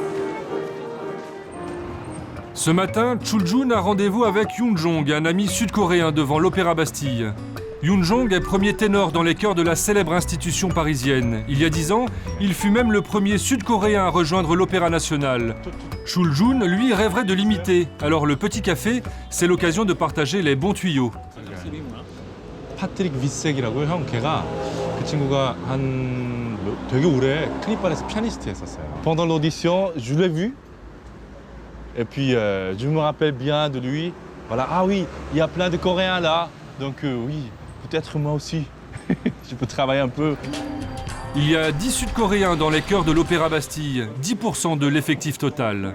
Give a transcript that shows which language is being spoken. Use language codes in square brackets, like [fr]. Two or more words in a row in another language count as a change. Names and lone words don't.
[fr] Ce matin, Chul Joon a rendez-vous avec Yoon Jong, un ami sud-coréen devant l'Opéra Bastille. Yoon Jong est premier ténor dans les chœurs de la célèbre institution parisienne. Il y a 10 ans, il fut même le premier sud-coréen à rejoindre l'Opéra national. Chul Joon, lui, rêverait de l'imiter. Alors le petit café, c'est l'occasion de partager les bons tuyaux. [ko] 파트릭 위색이라고요, 형. 걔가 그 친구가 되게 오래 클립반에서 피아니스트 했었어요. [fr] Pendant l'audition, je l'ai vu. Et puis je me rappelle bien de lui. Voilà, ah oui, il y a plein de Coréens là. Donc oui, peut-être moi aussi. Je peux travailler un peu. Il y a 10 Sud-Coréens dans les chœurs de l'Opéra Bastille, 10% de l'effectif total.